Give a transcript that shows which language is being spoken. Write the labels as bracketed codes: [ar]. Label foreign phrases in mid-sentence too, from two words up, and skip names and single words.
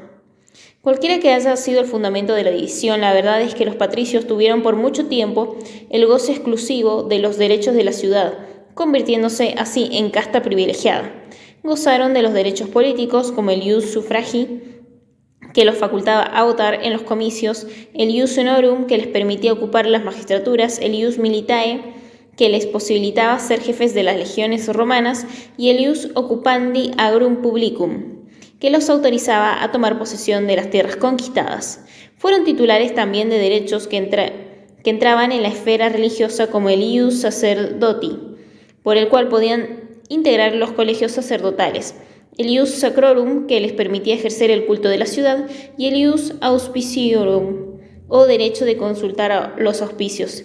[es] Cualquiera que haya sido el fundamento de la división, la verdad es que los patricios tuvieron por mucho tiempo el goce exclusivo de los derechos de la ciudad, convirtiéndose así en casta privilegiada. Gozaron de los derechos políticos, como el [la] ius suffragii, [es] que los facultaba a votar en los comicios, el [la] ius honorum, [es] que les permitía ocupar las magistraturas, el [la] ius militae, [es] que les posibilitaba ser jefes de las legiones romanas, y el [la] ius occupandi agrum publicum, [es] que los autorizaba a tomar posesión de las tierras conquistadas. Fueron titulares también de derechos que entraban en la esfera religiosa, como el [la] ius sacerdoti, [es] por el cual podían integrar los colegios sacerdotales, el [la] ius sacrorum, [es] que les permitía ejercer el culto de la ciudad, y el [la] ius auspiciorum, [es] o derecho de consultar a los auspicios.